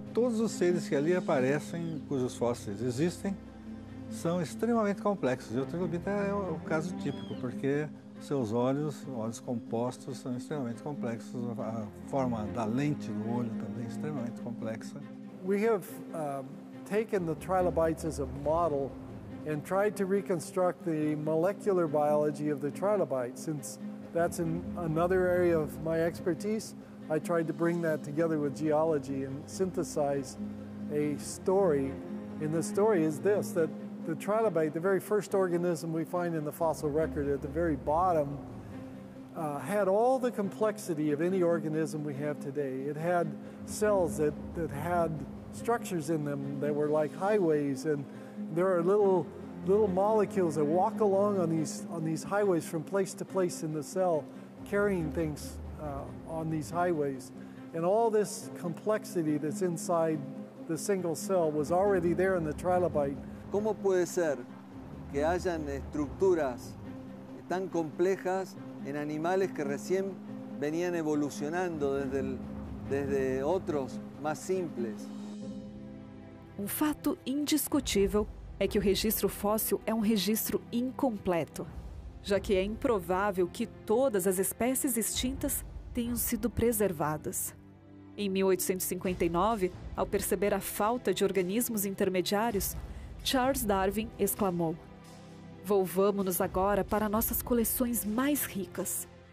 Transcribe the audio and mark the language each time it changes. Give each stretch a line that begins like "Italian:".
Portuguese: Todos os seres que ali aparecem, cujos fósseis existem, são extremamente complexos. E o trilobita é o caso típico, porque seus olhos compostos, são extremamente complexos. A forma da lente do olho também é extremamente complexa.
English: We have taken the trilobites as a model and tried to reconstruct the molecular biology of the trilobites. Since that's in another area of my expertise, I tried to bring that together with geology and synthesize a story. And the story is this, that the trilobite, the very first organism we find in the fossil record at the very bottom, had all the complexity of any organism we have today. It had cells that had structures in them that were like highways, and there are little molecules that walk along on these highways from place to place in the cell, carrying things on these highways. And all this complexity that's inside the single cell was already there in the trilobite.
Spanish: ¿Cómo puede ser que hayan estructuras tan complejas en animales que recién venían evolucionando desde otros más simples?
Portuguese: Um fato indiscutível é que o registro fóssil é um registro incompleto, já que é improvável que todas as espécies extintas tenham sido preservadas. Em 1859, ao perceber a falta de organismos intermediários, Charles Darwin exclamou: "Volvamo-nos agora para nossas coleções mais ricas.